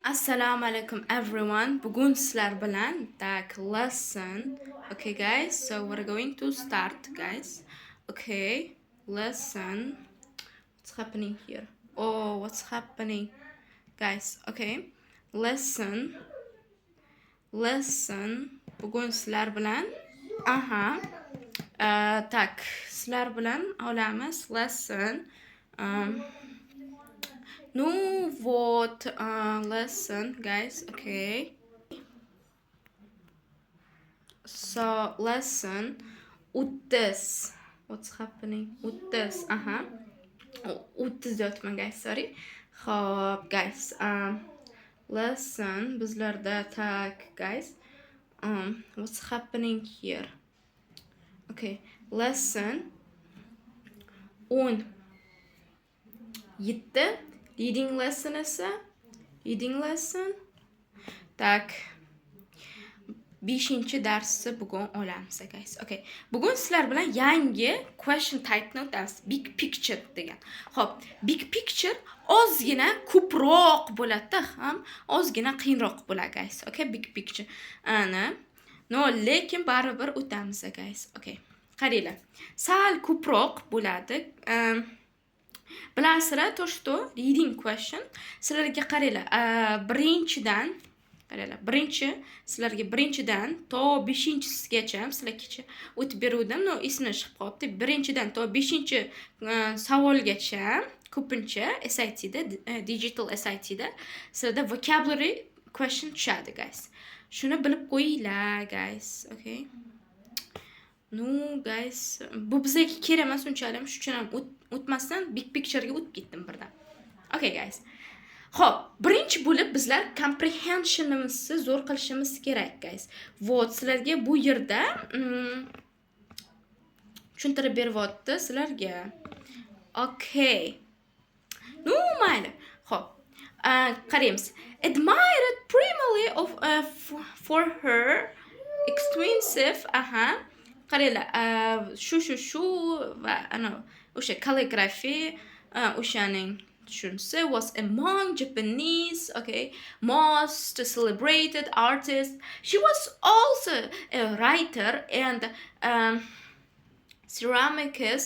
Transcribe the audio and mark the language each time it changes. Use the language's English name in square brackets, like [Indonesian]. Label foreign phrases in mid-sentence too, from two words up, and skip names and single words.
[Arabic] السلام عليكم everyone. [Uzbek] Bugun sizlar bilan lesson. [English] Okay guys, so we're going to start guys. Okay, lesson. What's happening here? Oh, what's happening? Guys, okay. Lesson. [Uzbek] Bugun sizlar bilan aha. Tak, sizlar bilan olamiz lesson. [English] No what lesson guys, okay. So lesson with this. What's happening with this? With this deyapman guys, sorry. [Uzbek] Xo'p guys, lesson bizlarda tak guys. [English] What's happening here? Okay, lesson 17 reading lesson esa reading lesson tak 5 [Uzbek] darsni bugun olamiz [English] guys. Okay. [Uzbek] Bugun sizlar bilan yangi [English] question type'ni [Uzbek] o'tamiz. [English] Big picture [Uzbek] degan. Xo'p, [English] big picture [Uzbek] ozgina ko'proq bo'ladi, ham ozgina qiyinroq bo'ladi [English] guys. Okay, big picture. No, [Uzbek] lekin baribir o'tamiz guys. Okay. Qaranglar. Sal ko'proq bo'ladi. Bilasizlar, [Russian] то что [English] reading question [Uzbek] sizlarga qaranglar. Birinchidan to 5-gacha sizlarga o'tib beruvdim. No, esimdan chiqib qolibdi. Birinchidan to 5-savolgacha ko'pincha SAT da, digital SAT da sizlarda [English] vocabulary question [Uzbek] tushadi guys. Shuni bilib qo'yinglar [English] guys. Okay. No guys, [Uzbek] bu bizga kerak emas unchalik, shuning uchun ham o'tmasdan [English] big picture [Uzbek] ga o'tib ketdim birdan. [English] Okay guys. [Uzbek] Xo'p, birinchi bo'lib bizlar comprehensionimizni zo'r qilishimiz kerak guys. Вот, sizlarga bu yerda tushuntirib beryapti sizlarga. [English] Okay. No, [Uzbek] mayli. Xo'p. Qaraymiz. [English] Admired primarily for her extensive [Uzbek] qaranglar, shu va o'sha [English] calligraphy, [Uzbek] o'shaning tushunsa [English] was among Japanese, okay, most celebrated artists. She was also a writer and ceramicist.